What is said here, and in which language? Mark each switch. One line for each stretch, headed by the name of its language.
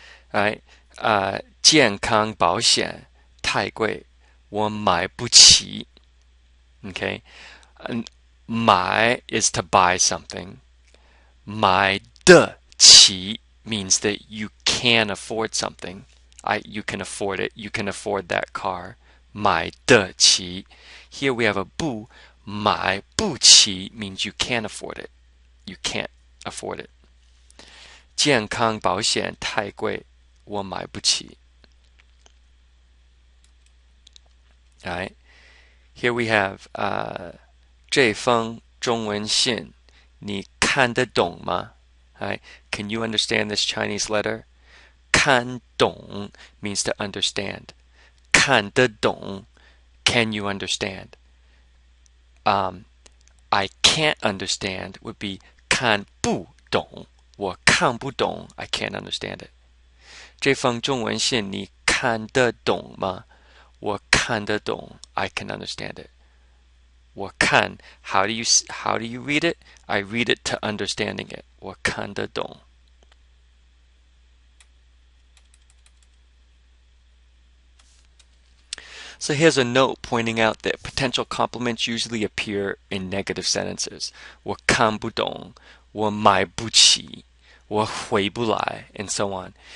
English: All right,
Chinese: 健康保险太贵，我买不起.
English: Okay, 买 is to buy something. 买得起 means that you can afford something. You can afford it. You can afford that car. 买得起.Here we have a 不. 买不起 means you can't afford it. You can't afford it.
Chinese: 健康保险太贵，我买不起.
English: All right. Here we have
Chinese: 这封中文信你看得懂吗?
English: All right. Can you understand this Chinese letter? 看懂 means to understand. 看得懂, can you understand? I can't understand would be 看不懂.
Chinese: 我看不懂,
English: I can't understand it.
Chinese: 这封中文信你看得懂吗？我看得懂,
English: I can understand it.
Chinese: 我看,
English: how do you read it? I read it to understanding it.
Chinese: 我看得懂.
English: So here's a note pointing out that potential complements usually appear in negative sentences.
Chinese: 我看不懂, 我买不起, 我回不来,
English: and so on.